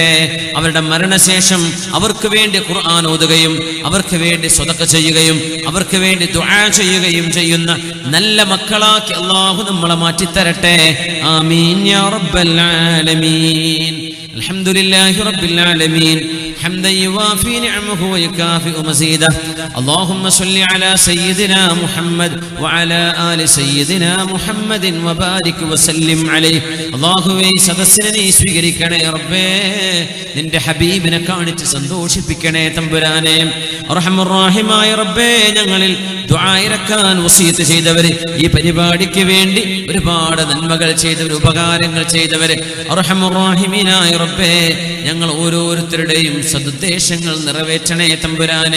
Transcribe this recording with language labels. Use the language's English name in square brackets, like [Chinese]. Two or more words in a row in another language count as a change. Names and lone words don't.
[Malayalam] അവരുടെ മരണശേഷം അവർക്ക് വേണ്ടി ഖുർആൻ ഓതുകയും അവർക്ക് വേണ്ടി സ്വതക്ക ചെയ്യുകയും അവർക്ക് വേണ്ടി ദുആ ചെയ്യുകയും ചെയ്യുന്ന നല്ല മക്കളാക്കി അല്ലാഹു നമ്മളെ മാറ്റിത്തരട്ടെ. [Arabic] آمين يا رب العالمين. الحمد لله رب العالمين حمدا يوافي نعمه ويكافئ مزيده. اللهم صل على سيدنا محمد وعلى آل سيدنا محمد وبارك وسلم عليه. [Malayalam] അല്ലാഹുവേ, സദസ്സിനെ നീ സ്വീകരിക്കണേ റബ്ബേ. നിന്റെ ഹബീബിനെ കാണിച്ച് സന്തോഷിപ്പിക്കണേ തമ്പുരാനെ. അർഹമർ റഹീമായ റബ്ബേ, ഞങ്ങളിൽ ദുആ ഇറക്കാൻ വസിയത്ത് ചെയ്തവരെ, ഈ പരിപാടിക്ക് വേണ്ടി ഒരുപാട് നന്മകൾ ചെയ്തവർ, ഉപകാരങ്ങൾ ചെയ്തവരെ, അർഹമർ റഹീമീനായ റബ്ബേ, ഞങ്ങൾ ഓരോരുത്തരുടെയും സദുദ്ദേശങ്ങൾ നിറവേറ്റണേ തമ്പുരാനെ.